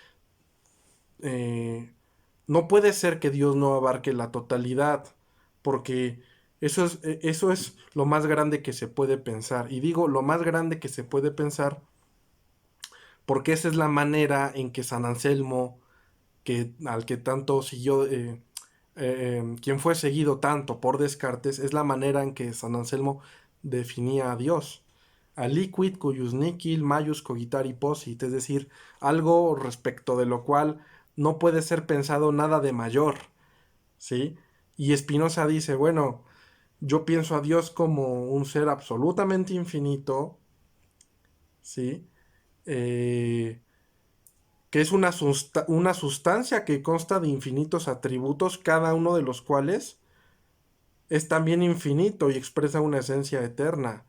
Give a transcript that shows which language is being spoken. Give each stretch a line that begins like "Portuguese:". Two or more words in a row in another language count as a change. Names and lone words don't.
Spanish: eh, no puede ser que Dios no abarque la totalidad, porque eso es lo más grande que se puede pensar, y digo lo más grande que se puede pensar porque esa es la manera en que San Anselmo, al que tanto siguió, quien fue seguido tanto por Descartes, es la manera en que San Anselmo definía a Dios.
Latin: Aliquid cuius nihil majus cogitari posit,
Spanish: es decir, algo respecto de lo cual no puede ser pensado nada de mayor, ¿sí? Y Spinoza dice, bueno, yo pienso a Dios como un ser absolutamente infinito, ¿sí? Eh, que es una sustancia que consta de infinitos atributos, cada uno de los cuales es también infinito y expresa una esencia eterna.